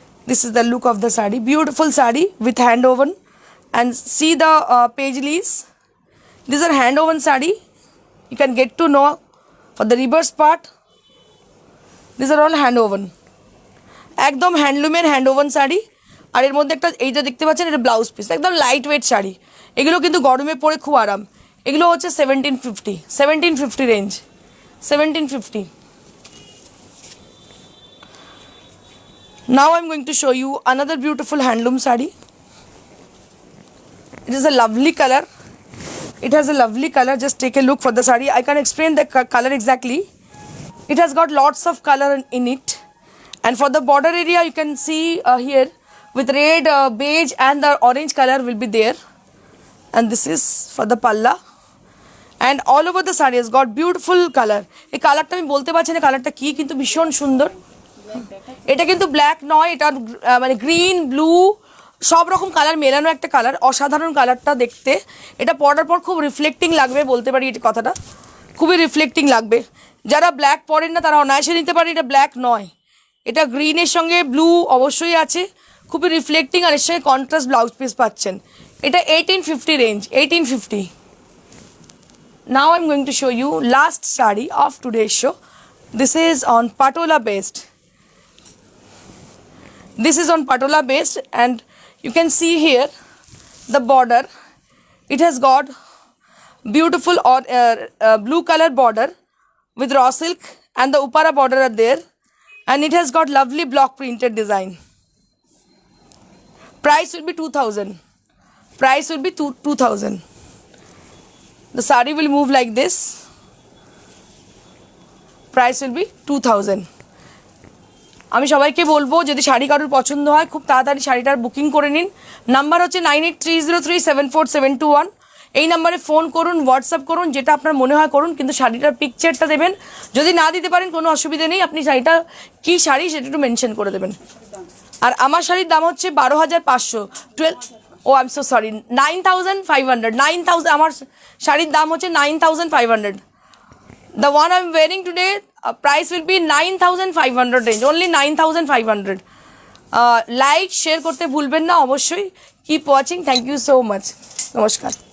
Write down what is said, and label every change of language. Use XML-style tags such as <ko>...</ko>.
<en>This is the look of the sari. Beautiful sari with hand woven, and see the paisleys. These are hand woven sari. You can get to know for the reverse part. These are all hand woven.</en> <bn>একদম হ্যান্ডলুমের hand woven sari. আর এর মধ্যে একটা এইটা দেখতে পাচ্ছেন, এটা blouse piece, একদম light weight sari. এগুলো কিন্তু গরমে পরে খুব আরাম। এগুলো হচ্ছে 1750 range, 1750।</bn> <en>Now I'm going to show you another beautiful handloom sari. It is a lovely color. It has a lovely color. Just take a look for the sari. I can't explain the color exactly. It has got lots of color in it. And for the border area, you can see here with red, beige and the orange color will be there. And this is for the palla. And all over the sari has got beautiful color.</en> <bn>এই কালারটা আমি বলতে পারছি না কালারটা কি, কিন্তু ভীষণ সুন্দর। এটা কিন্তু ব্ল্যাক নয়, এটা মানে গ্রিন, ব্লু সব রকম কালার মেলানো একটা কালার। অসাধারণ কালারটা দেখতে। এটা পরার পর খুব রিফ্লেক্টিং লাগবে, বলতে পারি এই কথাটা, খুবই রিফ্লেক্টিং লাগবে। যারা ব্ল্যাক পরেন না তারা অনায়াসে নিতে পারে। এটা ব্ল্যাক নয়, এটা গ্রিনের সঙ্গে ব্লু অবশ্যই আছে, খুবই রিফ্লেক্টিং। আর এর সঙ্গে কন্ট্রাস্ট ব্লাউজ পিস পাচ্ছেন। এটা 1850 range, 1850।</bn> <en>Now I'm going to show you last sari of today's show. This is on patola based. This is on patola based, and you can see here the border. It has got beautiful or blue color border with raw silk, and the upara border are there, and it has got lovely block printed design. Price will be 2000. Price will be 2000. The sari will move like this. Price will be 2000.</en> <bn>আমি সবাইকে বলবো যদি শাড়ি কারোর পছন্দ হয় খুব তাড়াতাড়ি শাড়িটার বুকিং করে নিন। নাম্বার হচ্ছে 9830374721। এই নাম্বারে ফোন করুন, হোয়াটসঅ্যাপ করুন, যেটা আপনার মনে হয় করুন, কিন্তু শাড়িটার পিকচারটা দেবেন। যদি না দিতে পারেন কোনো অসুবিধা নেই, আপনি শাড়িটা কী শাড়ি সেটা একটু মেনশন করে দেবেন। আর আমার শাড়ির দাম হচ্ছে 12500, 12,</bn> <en>oh I am so sorry,</en> <bn>9500, 9000। আমার শাড়ির দাম হচ্ছে 9500।</bn> <en>The one I'm wearing today, price will be 9500 range, only 9500.</en> <bn>Like, share করতে ভুলবেন না অবশ্যই।</bn> <en>Keep watching. Thank you so much.</en> <bn>নমস্কার।</bn>